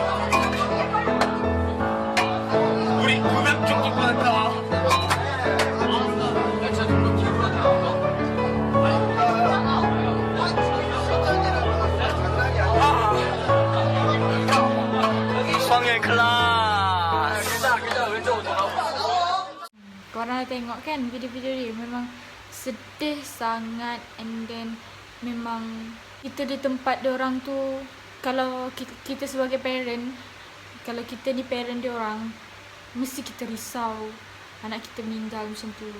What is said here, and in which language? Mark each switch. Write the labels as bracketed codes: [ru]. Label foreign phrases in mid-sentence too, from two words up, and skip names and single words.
[ko] 우리 구명 좀 갖고 왔다. 수학여행 클라스. 괜찮아 왼쪽으로 돌아와. [ms] Korang dah tengok kan video-video dia, memang sedih sangat. [en] And then [ms] memang kita di tempat diorang tu, kalau kita sebagai parent, kalau kita ni parent diorang, mesti kita risau anak kita meninggal macam tu.